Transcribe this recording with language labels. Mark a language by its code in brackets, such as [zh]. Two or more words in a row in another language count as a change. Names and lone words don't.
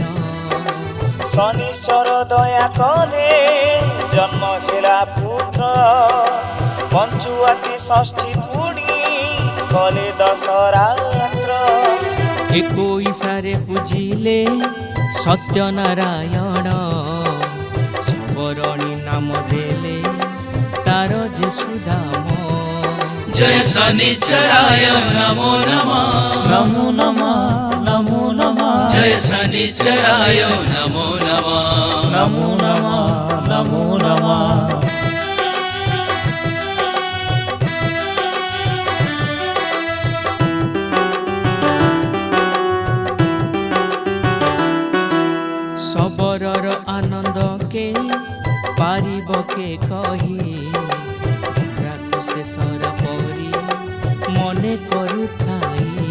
[or] ଶନିଶ୍ଚର ଦୟା କଲେ ଜନ୍ମ ହେଲା ପୁତ୍ର, ପଞ୍ଚୁଆତି ଷଷ୍ଠୀ ପୁଣି କଲେ ଦଶରାତ୍ର। 21ରେ ପୂଜିଲେ ସତ୍ୟନାରାୟଣ, ସବରଣୀ ନାମ ଦେଲେ ତାର ଯେ ସୁଦାମ। [sa] जय शनिश्चराय नमो नमः ନମୋ ନମଃ ନମୋ ନମଃ जय शनिश्चराय नमो नमः ନମୋ ନମଃ ନମୋ ନମଃ। [or] ସବରର ଆନନ୍ଦ କେ ପାରିବ କେ କହି, ଧରାକୁ ଶେଷର ପରି ମନେ କରୁଥାଇ।